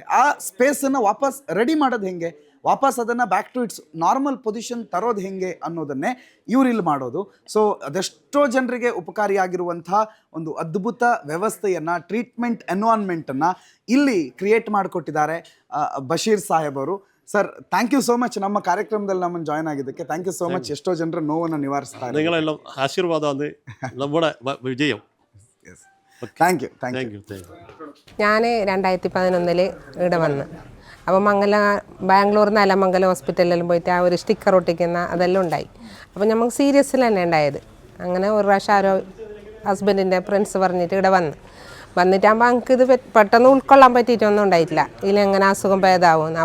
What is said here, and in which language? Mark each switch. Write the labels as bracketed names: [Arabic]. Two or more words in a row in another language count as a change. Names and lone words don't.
[Kannada] ಆ ಸ್ಪೇಸನ್ನು ವಾಪಸ್ ರೆಡಿ ಮಾಡೋದು ಹೆಂಗೆ, ವಾಪಸ್ ಅದನ್ನು [English] back to its normal position [Kannada] ತರೋದು ಹೆಂಗೆ ಅನ್ನೋದನ್ನೇ ಇವ್ರು ಇಲ್ಲಿ ಮಾಡೋದು. ಸೊ ಅದೆಷ್ಟೋ ಜನರಿಗೆ ಉಪಕಾರಿಯಾಗಿರುವಂಥ ಒಂದು ಅದ್ಭುತ ವ್ಯವಸ್ಥೆಯನ್ನು, ಟ್ರೀಟ್ಮೆಂಟ್ ಎನ್ವೈರನ್ಮೆಂಟನ್ನು ಇಲ್ಲಿ ಕ್ರಿಯೇಟ್ ಮಾಡಿಕೊಟ್ಟಿದ್ದಾರೆ ಬಶೀರ್ ಸಾಹೇಬ್ ಅವರು. ಸರ್, [English] thank you so much [Kannada] ನಮ್ಮ ಕಾರ್ಯಕ್ರಮದಲ್ಲಿ ನಮ್ಮನ್ನು ಜಾಯ್ನ್ ಆಗಿದ್ದಕ್ಕೆ. [English] thank you so much. [Kannada] ಎಷ್ಟೋ ಜನರ ನೋವನ್ನು ನಿವಾರಿಸ್ತಾರೆ. [Malayalam] നിങ്ങളെല്ലാം ആശീർവാദമാണ് നമ്മുടെ വിജയം. [English] thank you. [Malayalam] ഞാൻ 2011 ഇവിടെ വന്ന്, അപ്പോൾ ബാംഗ്ലൂർ നിലമംഗലം ഹോസ്പിറ്റലിലും പോയിട്ട് ആ ഒരു സ്റ്റിക്കർ ഒട്ടിക്കുന്ന അതെല്ലാം ഉണ്ടായി. അപ്പോൾ നമുക്ക് സീരിയസിൽ തന്നെ ഉണ്ടായത്. അങ്ങനെ ഒരു പ്രാവശ്യം ആരോ ഹസ്ബൻഡിൻ്റെ ഫ്രണ്ട്സ് പറഞ്ഞിട്ട് ഇവിടെ വന്നിട്ടാകുമ്പോൾ നമുക്ക് ഇത് പെട്ടെന്ന് ഉൾക്കൊള്ളാൻ പറ്റിയിട്ടൊന്നും ഉണ്ടായിട്ടില്ല, ഇതിലെങ്ങനെ അസുഖം ഭേദമാവുമെന്ന്.